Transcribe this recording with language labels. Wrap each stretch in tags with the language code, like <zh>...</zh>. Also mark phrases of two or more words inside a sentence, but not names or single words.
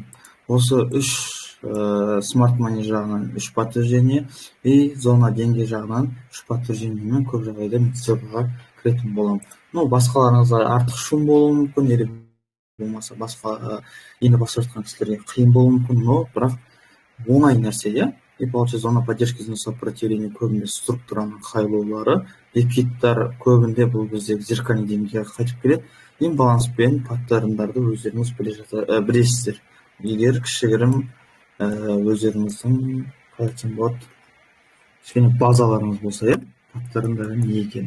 <kk>Осы 3</kk> <en>smart money</en> <kk>жағынан 3</kk> <ru>подтверждение и зона</ru> <kk>деңгей жағынан 3 подтверждениемен көп жағдайда мен цифрға кіретін болам. Басқаларыңызға артық шум болуы мүмкін, или болмаса басқа енді басып жатқан кісілерге қиын болуы мүмкін, но бірақ оңай нәрсе,</kk> <ru>И получается, зона поддержки, зона сопротивления</ru> <kk>көбінде структураның қайылулары, ликвидтар көбінде бұл біздегі зеркальный деңгейге қайтып келеді. Имбаланс пен паттерндарды өздеріңіз білесіздер. Егер кішігірім өздеріңіздің қалайтын болады, кішкене базаларыңыз болса, паттерндары не екен.</kk>